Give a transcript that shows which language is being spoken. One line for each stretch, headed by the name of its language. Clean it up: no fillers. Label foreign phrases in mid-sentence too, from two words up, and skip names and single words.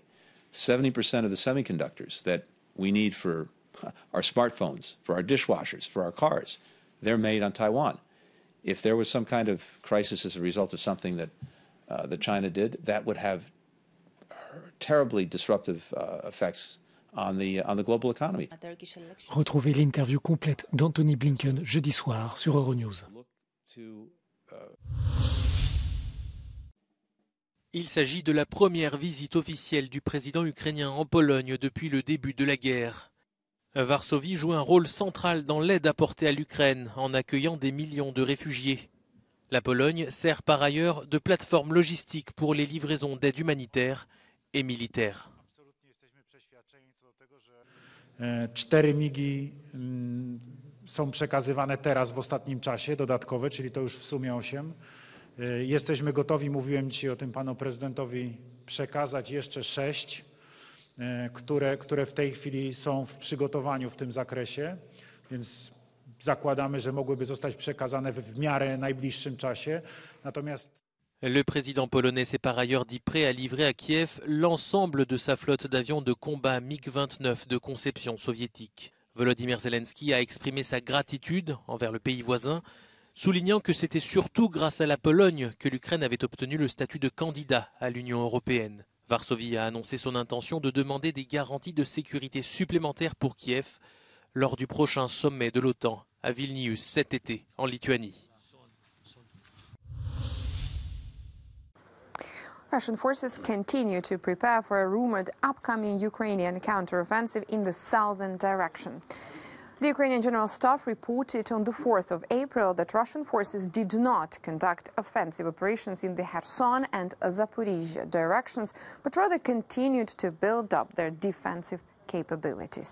English: 70% of the semiconductors that we need for our smartphones, for our dishwashers, for our cars, they're made on Taiwan. If there was some kind of crisis as a result of something that China did, that would have terribly disruptive effects on the global economy.
French: Retrouvez l'interview complète d'Anthony Blinken jeudi soir sur Euronews. Il s'agit de la première visite officielle du président ukrainien en Pologne depuis le début de la guerre. Varsovie joue un rôle central dans l'aide apportée à l'Ukraine en accueillant des millions de réfugiés. La Pologne sert par ailleurs de plateforme logistique pour les livraisons d'aide humanitaire et militaire.
Polish: 4 migi są przekazywane teraz w ostatnim czasie, dodatkowe, czyli to już w sumie 8. Jesteśmy gotowi, mówiłem dzisiaj o tym panu prezydentowi, przekazać jeszcze 6, które w tej chwili są w przygotowaniu w tym zakresie, więc zakładamy, że mogłyby zostać przekazane w miarę najbliższym czasie. Natomiast
French: Le président polonais s'est par ailleurs dit prêt à livrer à Kiev l'ensemble de sa flotte d'avions de combat MiG-29 de conception soviétique. Volodymyr Zelensky a exprimé sa gratitude envers le pays voisin, soulignant que c'était surtout grâce à la Pologne que l'Ukraine avait obtenu le statut de candidat à l'Union européenne. Varsovie a annoncé son intention de demander des garanties de sécurité supplémentaires pour Kiev lors du prochain sommet de l'OTAN à Vilnius cet été en Lituanie.
English: Russian forces continue to prepare for a rumored upcoming Ukrainian counteroffensive in the southern direction. The Ukrainian General Staff reported on the 4th of April that Russian forces did not conduct offensive operations in the Kherson and Zaporizhia directions, but rather continued to build up their defensive capabilities.